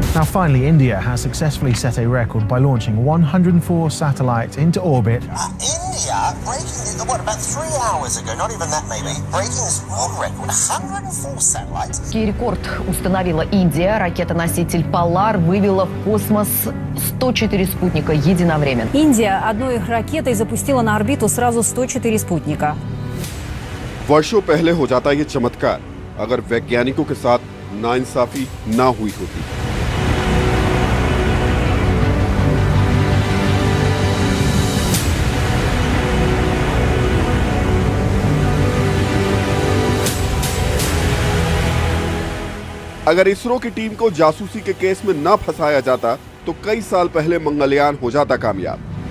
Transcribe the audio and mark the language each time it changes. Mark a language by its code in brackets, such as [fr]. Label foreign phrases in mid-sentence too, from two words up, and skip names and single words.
[en] finally, India has successfully set a record by launching 104 satellites into orbit. India breaking, about 3 hours ago, not even that maybe, breaking this world record, 104 satellites. [ru] Рекорд установила Индия. Ракета-носитель Polar вывела в космос 104 спутника единовременно. Индия одной ракетой запустила на орбиту сразу 104 спутника. [hi] वर्षों पहले हो जाता ये चमत्कार अगर वैज्ञानिकों के साथ नाइंसाफी ना हुई होती। अगर इसरो की टीम को जासूसी के केस में ना फंसाया जाता तो कई साल पहले मंगलयान हो जाता कामयाब।